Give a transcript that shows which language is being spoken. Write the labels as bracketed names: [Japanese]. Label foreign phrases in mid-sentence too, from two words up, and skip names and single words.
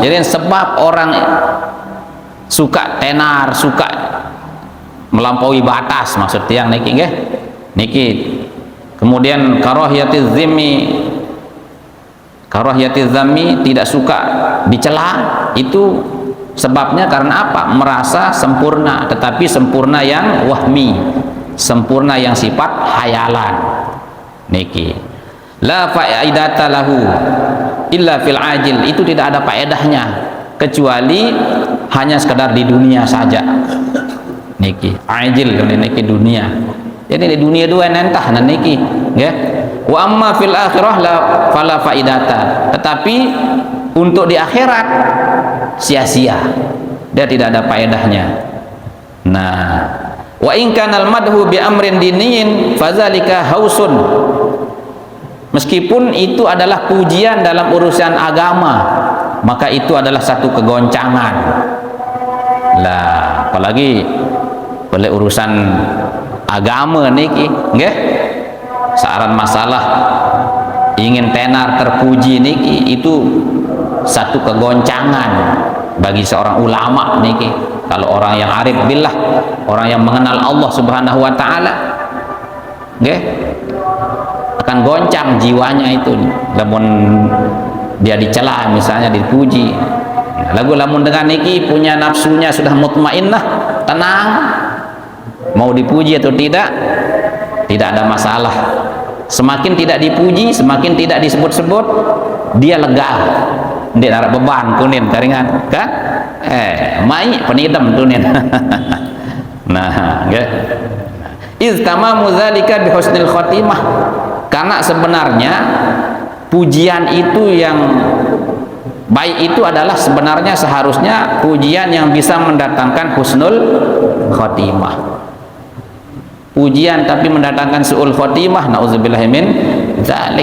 [Indonesian] Jadi sebab orang suka tenar, suka melampaui batas, maksud yang [Javanese] niki nggih. [Indonesian] Niki. Kemudian [Arabic] كراهية الذم, [Indonesian] tidak suka dicela, itu sebabnya karena apa? Merasa sempurna, tetapi sempurna yang wahmi, sempurna yang sifat hayalan. Niki. [Arabic] لا فائدة له إلا في العاجل, [Indonesian] itu tidak ada faedahnya kecuali hanya sekedar di dunia saja. Niki ajil niki dunia. Jadi di dunia dua nentah [Javanese] niki nggih. [Arabic] وأما في الآخرة فلا فائدة, [Indonesian] tetapi untuk di akhirat sia-sia, dia tidak ada faedahnya. Nah, [Arabic] وإن كان المدح بأمر ديني فذلك هوس. [Indonesian] Meskipun itu adalah pujian dalam urusan agama, maka itu adalah satu kegoncangan. Lah, apalagi oleh urusan agama [Javanese] niki, nggih. [Indonesian] Saran masalah ingin tenar terpuji niki, itu satu kegoncangan bagi seorang ulama niki. Kalau orang yang [Arabic] عارف بالله, [Indonesian] orang yang mengenal [Arabic] الله سبحانه وتعالى, [Indonesian] nggih, akan goncang jiwanya itu. Lamun dia dicela misalnya, dipuji, lagu lamun dengan niki punya nafsunya sudah mutmainnah, tenang, mau dipuji atau tidak ada masalah. Semakin tidak dipuji, semakin tidak disebut-sebut, dia lega, dia ada beban kunin karingan kan, mai penidam tunin. Nah, nggih. [Arabic] إذ تمام ذلك بحسن الخاتمة, [Indonesian] karena sebenarnya pujian itu yang baik itu adalah sebenarnya seharusnya pujian yang bisa mendatangkan [Arabic] حسن الخاتمة. [Indonesian] Pujian tapi mendatangkan [Arabic] سوء الخاتمة, نعوذ بالله من ذلك.